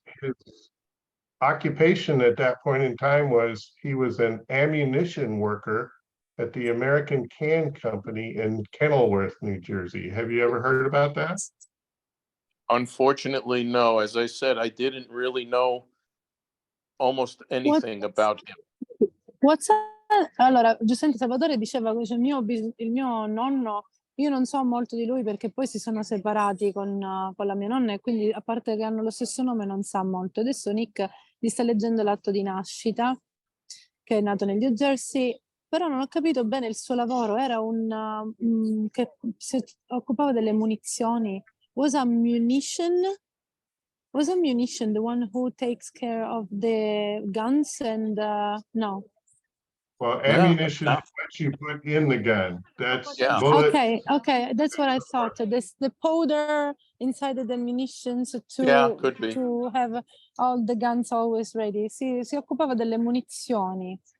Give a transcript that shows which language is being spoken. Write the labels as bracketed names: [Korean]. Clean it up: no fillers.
[English] His occupation at that point in time was he was an ammunition worker at the American Can Company in Kenilworth, New Jersey. Have you ever heard about that? Unfortunately, no. As I said, I didn't really know almost anything about him. [Italian] Allora, giustamente Salvatore diceva che il mio nonno, io non so molto di lui perché poi si sono separati con la mia nonna e quindi a parte che hanno lo stesso nome non sa molto. Adesso Nick gli sta leggendo l'atto di nascita, che è nato nel New Jersey, però non ho capito bene il suo lavoro, era che si occupava delle munizioni. [English] Was a munition the one who takes care of the guns and no? Well, ammunition is what you put in the gun. That's bullets. Okay, that's what I thought. The powder inside the munitions Could be. to have all the guns always ready. [Italian] Si occupava delle munizioni.